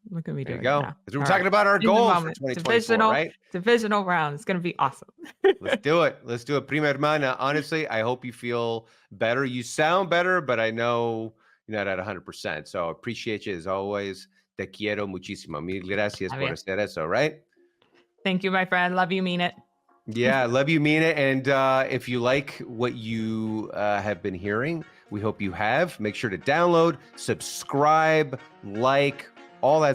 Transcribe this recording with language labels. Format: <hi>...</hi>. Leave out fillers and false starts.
<en>Look at me doing it now. We're talking about our goals for 2024, right? Divisional round. It's going to be awesome. Let's do it.</en> <es>Prima hermana,</es> <en>honestly, I hope you feel better. You sound better, but I know you're not at 100%. So I appreciate you as always.</en> <es>Te quiero muchísimo. Mil gracias por hacer eso,</es> <en>right? Thank you, my friend. Love you, mean it. Yeah, love you, mean it. And if you like what you have been hearing, we hope you have. Make sure to download, subscribe, like, all that stuff, the El Huddle podcast, wherever you get your podcasts.</en>